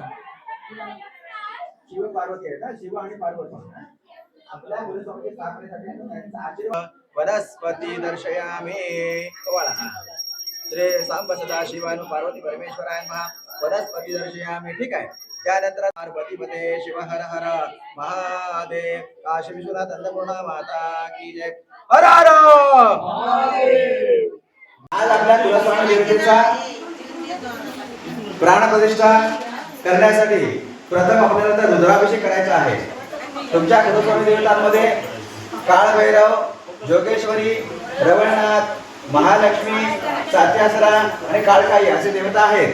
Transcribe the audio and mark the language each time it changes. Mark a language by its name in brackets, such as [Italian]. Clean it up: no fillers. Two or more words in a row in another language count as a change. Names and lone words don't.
[Marathi] शिव पार्वती आहे ना शिव आणि पार्वती आपल्या गुरुस्वामी स्थापनेसाठी आशीर्वाद [Sanskrit] वनस्पती दर्शयामी श्री सांब सदा शिवानु पार्वती परमेश्वराय महा वनस्पती दर्शयामी [Marathi] ठीक आहे त्यानंतर [Sanskrit] पार्वती पते शिव [Marathi] हर हर महादेव काशी विश्वनाथ [Hindi] अन्नपूर्णा माता की जय [Marathi] हर हर महादेव। आज आपल्या कुलस्वामी देवतेचा प्राणप्रतिष्ठा करण्यासाठी प्रथम आपल्याला तर रुद्राभिषेक करायचा आहे। तुमच्या कुलस्वामी देवतांमध्ये काळभैरव, जोगेश्वरी, रवळनाथ, महालक्ष्मी, सात्यासरा आणि काळकाई असे देवता आहेत।